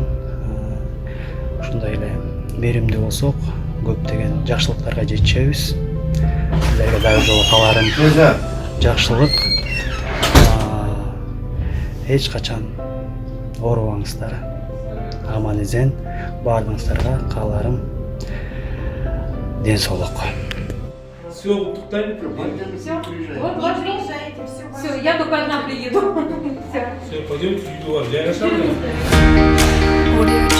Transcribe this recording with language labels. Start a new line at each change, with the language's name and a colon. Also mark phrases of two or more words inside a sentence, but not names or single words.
Kyrgyz: Ушундай эле беримдүү болсок, көптөгөн жакшылыктарга жетишебиз. Силерге дагы жолу кааларым жакшылык. Эч качан оорубаңыздар. Аман эзен баардыгыңыздарга кааларым ден соолук. Все, куттуктайм.
Russian: Все. Вот приезжаете. Все, я только одна приеду. Все. Все, пойдемте
Kyrgyz: үйдү бар. Жайгашалы. Audio